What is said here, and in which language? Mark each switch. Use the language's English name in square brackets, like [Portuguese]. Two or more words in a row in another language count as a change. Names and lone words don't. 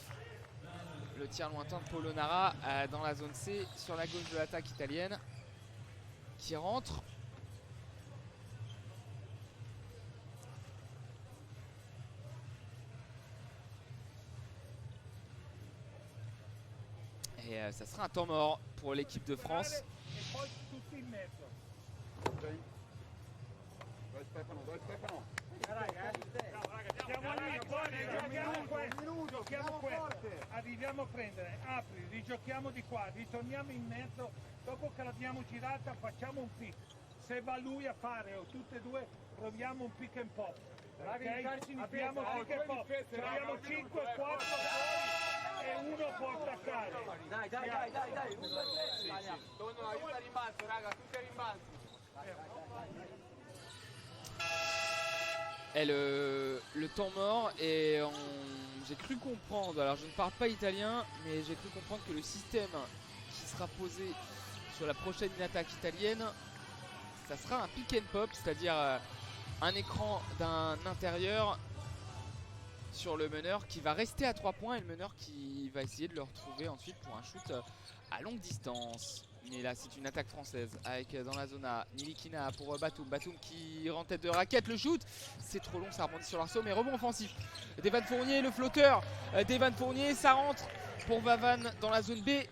[French] Le tir lointain de Polonara dans la zone C sur la gauche de l'attaque italienne qui rentre. Et ça sera un temps mort pour l'équipe de France. [Italian] Arriviamo a prendere, apri, rigiochiamo di qua, ritorniamo in mezzo, dopo che l'abbiamo girata facciamo un pick. Se va lui a fare o tutte e due proviamo un [English] pick and pop. [Italian] Okay? Abbiamo [English] pick and pop, [Italian] abbiamo 5, 4 e uno può attaccare. Dai. No, aiuta a rimbalzo, raga, tutti a rimbalzo. [French] Et le temps mort, et j'ai cru comprendre, alors je ne parle pas italien, mais j'ai cru comprendre que le système qui sera posé sur la prochaine attaque italienne, ça sera un [English] pick and pop, [French] c'est-à-dire un écran d'un intérieur sur le meneur qui va rester à 3 points et le meneur qui va essayer de le retrouver ensuite pour un shoot à longue distance. Mais là c'est une attaque française avec dans la zone A Nilikina pour Batum qui rend tête de raquette, le shoot c'est trop long, ça rebondit sur l'arceau, mais rebond offensif d'Evan Fournier, le flotteur d'Evan Fournier, ça rentre pour Vavan dans la zone B.